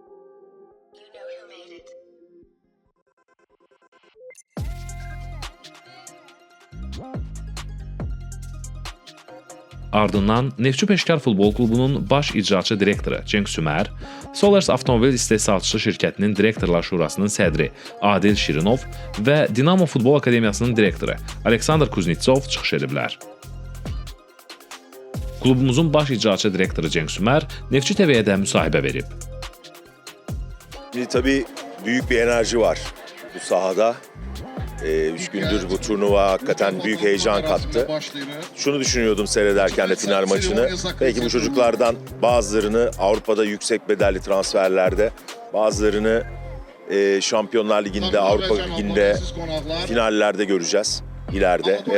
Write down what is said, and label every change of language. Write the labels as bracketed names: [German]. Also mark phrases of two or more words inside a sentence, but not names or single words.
[Azerbaijani] Ardından Neftçi Peşkar Futbol Klubunun baş icraçı direktoru Cenk Sümer, Solars Avtomobil İstehsalçısı şirkətinin direktorlar şurasının sədri Adil Şirinov və Dinamo Futbol Akademiyasının direktoru Aleksandr Kuznetsov çıxış ediblər. Klubumuzun baş icraçı direktoru Cenk Sümer, Neftçi TV'ye də müsahibə verib. [Turkish] Tabii büyük bir enerji var bu sahada. 3 gündür bu turnuva hakikaten büyük heyecan kattı. Şunu düşünüyordum seyrederken de final maçını. Belki bu çocuklardan bazılarını Avrupa'da yüksek bedelli transferlerde, bazılarını Şampiyonlar Ligi'nde, Avrupa Ligi'nde finallerde göreceğiz ileride.